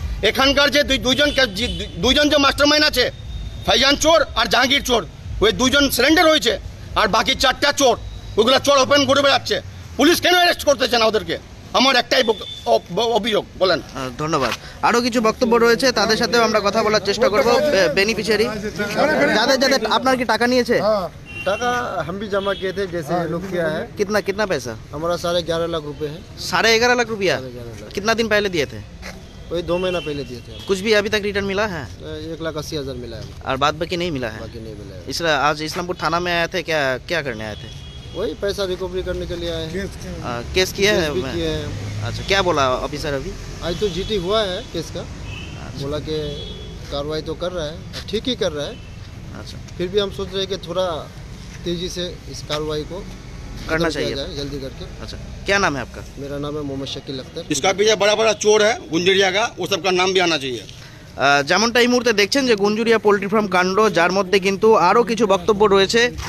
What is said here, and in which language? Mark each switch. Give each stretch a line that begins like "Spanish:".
Bangla: এখানকার যে দুইজন যে মাস্টার মাইন্ড আছে, ফাইজান চোর আর জাহাঙ্গীর চোর, ওই দুইজন সারেন্ডার হয়েছে, আর বাকি 4টা চোর, ওইগুলো চোর ওপেন করে বেড়াচ্ছে। পুলিশ কেন অ্যারেস্ট করতেছে না ওদেরকে? আমার একটাই অভিযোগ, বলেন। ধন্যবাদ। আরো কিছু বক্তব্য রয়েছে, তাদের সাথেও আমরা কথা বলার চেষ্টা করব। বেনিফিশিয়ারি যাদের যাদের আপনার কি টাকা নিয়েছে?
Hindi: टाका हम भी जमा किए थे जैसे ये लोग किया है। कितना पैसा? हमारा 11.5 लाख रुपए है। 11.5 लाख रुपया? 11.5 लाख। कितना दिन पहले दिए थे? वही 2 महीना पहले दिए थे। कुछ भी अभी तक रिटर्न मिला है? 1,80,000 मिला है, और बाद बाकी नहीं मिला है? बाकी नहीं मिला है। इसलिए आज इस्लामपुर थाना में आए थे, क्या करने आए थे? वही पैसा रिकवरी करने के लिए आए हैं। केस किया है? केस भी किए हैं। अच्छा, क्या बोला ऑफिसर अभी? आज तो जीटी हुआ है केस का, बोला कि कार्रवाई तो कर रहा है, ठीक ही कर रहा है। अच्छा, फिर भी हम सोच रहे हैं कि थोड़ा तेजी से इस कार्रवाई को करना खत्म किया चाहिए। जाए, जल्दी करके। अच्छा, क्या नाम है आपका? मेरा नाम है मोहम्मद शकील अख्तर। इसका पीछे बड़ा बड़ा चोर है गुंजरिया का, वो सबका नाम भी आना चाहिए।
Bangla: যেমনটা এই মুহূর্তে দেখছেন যে গুঞ্জুরিয়া পোল্ট্রি ফার্ম কাণ্ড, যার মধ্যে কিন্তু আরও কিছু বক্তব্য রয়েছে।